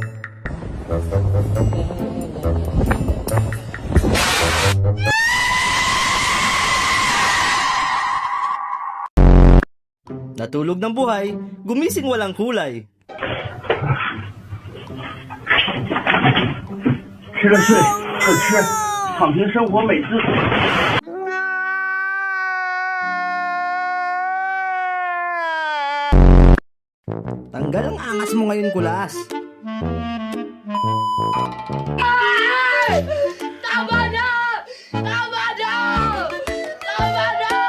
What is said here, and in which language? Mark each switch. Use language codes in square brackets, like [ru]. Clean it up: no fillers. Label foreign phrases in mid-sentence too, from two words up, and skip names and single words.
[tl] Natulog ng buhay, gumising walang kulay. [zh] 吃了睡，不吃，躺平生活美滋。 [tl] Tanggal ang angas mo ngayon, Kulas. Tama na! Tama na! Tama na!